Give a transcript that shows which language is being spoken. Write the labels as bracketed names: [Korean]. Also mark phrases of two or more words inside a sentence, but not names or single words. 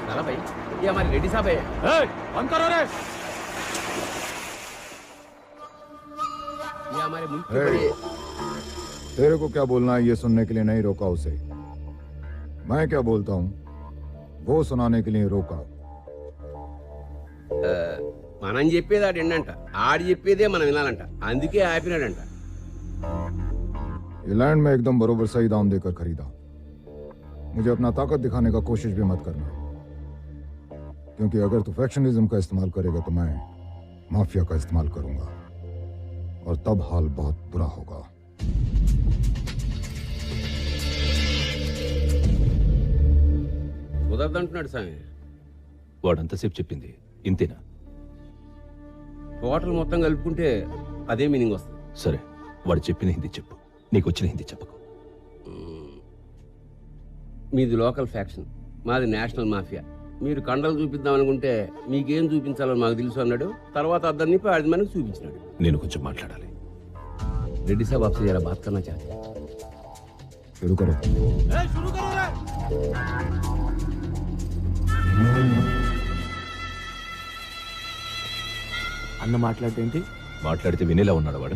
[Hindi] भाई, ये हमारे रेड्डी साहब है। बंद करो रे। ये हमारे मुल्क के बड़े। तेरे को क्या बोलना है ये सुनने के लिए नहीं रोका उसे। मैं क्या बोलता हूँ वो सुनाने के लिए रोका। [Telugu] మనం చెప్పేది ఆడు ఏంటంట, ఆడు చెప్పేదే మనం వినాలంట, అందుకే ఆపినాడంట. [Hindi] ये लैंड में एकदम बरोबर सही दाम देकर खरीदा। मुझे अपना ताकत दिखाने का कोशिश भी मत करना, क्योंकि अगर तू फैक्शनिज्म का इस्तेमाल करेगा तो मैं माफिया का इस्तेमाल करूंगा और तब हाल बहुत बुरा होगा। [Telugu] కుదరదంటున్నాడు స్వామి. వాడంతసేపు చెప్పింది ఇంతేనా? టోటల్ మొత్తం కలుపుకుంటే అదే మీనింగ్ వస్తుంది. సరే, వాడు చెప్పిన హిందీ చెప్పు, నీకు వచ్చిన హిందీ చెప్పకు. మీది [English] local faction, [Telugu] మాది [English] national mafia. [Telugu] మీరు కండలు చూపిద్దాం అనుకుంటే మీకేం చూపించాలో మాకు తెలుసు అన్నాడు. తర్వాత అద్దరిని ఆడి మనకు చూపించినాడు. నేను కొంచెం మాట్లాడాలి. [Hindi] రెడ్డి సాబ్ आपसे जरा बात करना चाहते हैं. शुरू करो। [Telugu] అన్న మాట్లాడేంటి? మాట్లాడితే వినేలా ఉన్నాడు వాడు.